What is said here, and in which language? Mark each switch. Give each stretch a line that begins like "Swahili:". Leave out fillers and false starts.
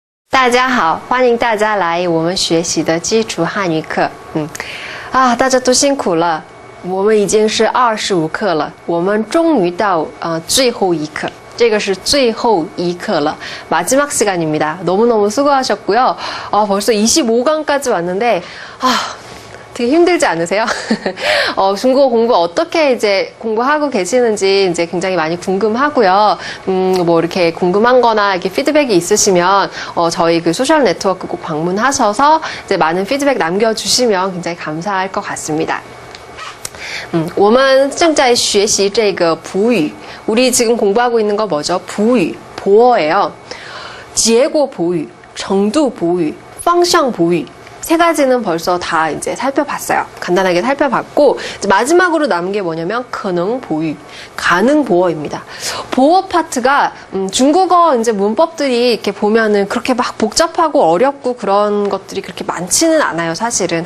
Chinese: 大家好，欢迎大家来我们学习的基础汉语课。大家都辛苦了，我们已经是25课了，我们终于到最后一课。这个是最后一课了.
Korean: 마지막 시간입니다. 너무너무 수고하셨고요. 벌써 25강까지 왔는데 되게 힘들지 않으세요? 중국어 공부 어떻게 이제 공부하고 계시는지 이제 굉장히 많이 궁금하고요. 뭐 이렇게 궁금한 거나 이렇게 피드백이 있으시면, 저희 그 소셜 네트워크 꼭 방문하셔서 이제 많은 피드백 남겨주시면 굉장히 감사할 것 같습니다.
Chinese: 我们正在学习这个普语.
Korean: 우리 지금 공부하고 있는 거 뭐죠? 부유, 보어예요.
Chinese: 结果普语, 정도普语, 方向普语.
Korean: 세 가지는 벌써 다 이제 살펴봤어요. 간단하게 살펴봤고, 이제 마지막으로 남은 게 뭐냐면, 可能보유, 가능 보어입니다. 보어 파트가, 중국어 이제 문법들이 이렇게 보면은 그렇게 막 복잡하고 어렵고 그런 것들이 그렇게 많지는 않아요, 사실은.